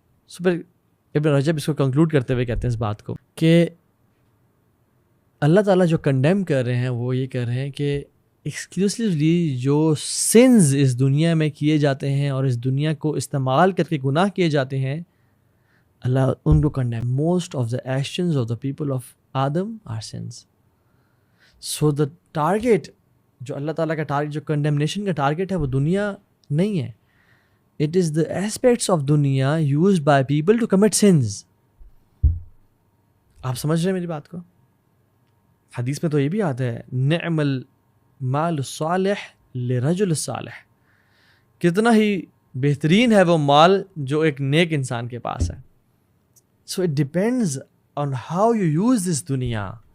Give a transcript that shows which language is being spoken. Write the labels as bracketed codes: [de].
[ur] سو پھر ابن رجب اس کو کنکلوڈ کرتے ہوئے کہتے ہیں اس بات کو کہ اللہ تعالیٰ جو کنڈیم کر رہے ہیں وہ یہ کر رہے ہیں کہ ایکسکلوسیولی جو سنز اس دنیا میں کیے جاتے ہیں اور اس دنیا کو استعمال کر کے گناہ کیے جاتے ہیں, اللہ ان کو condemn. [en] Most of the actions of the people of Adam are sins. [ur] So the target جو اللہ تعالیٰ کا ٹارگیٹ, جو کنڈیمنیشن کا ٹارگیٹ ہے وہ دنیا نہیں ہے. [en] It is the aspects of duniya used by people to commit sins. [ur] آپ سمجھ رہے ہیں میری بات کو؟ حدیث میں تو یہ بھی آتا ہے [ar] نعم المال الصالح لرجل الصالح, [ur] کتنا ہی بہترین ہے وہ مال جو ایک نیک انسان کے پاس ہے. [en] So it depends on how you use this duniya.